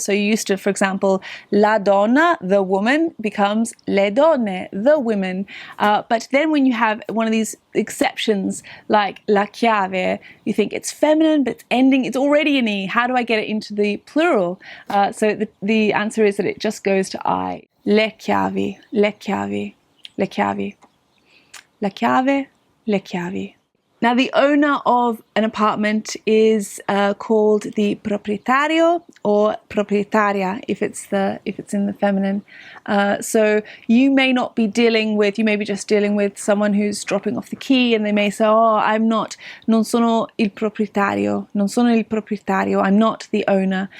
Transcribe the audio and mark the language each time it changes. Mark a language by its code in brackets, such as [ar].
[en] So you're used to, for example, [it] la donna, [en] the woman, becomes [it] le donne, [en] the women. But then when you have one of these exceptions like [it] la chiave, [en] you think it's feminine, but it's already an E. How do I get it into the plural? So the answer is that it just goes to I. [it] Le chiavi, le chiavi, le chiavi. La chiave, le chiavi. [en] Now, the owner of an apartment is called the proprietario or proprietaria if it's in the feminine. So you may not be dealing with, you may be just dealing with someone who's dropping off the key, and they may say, "Oh, [it] non sono il proprietario, [en] I'm not the owner."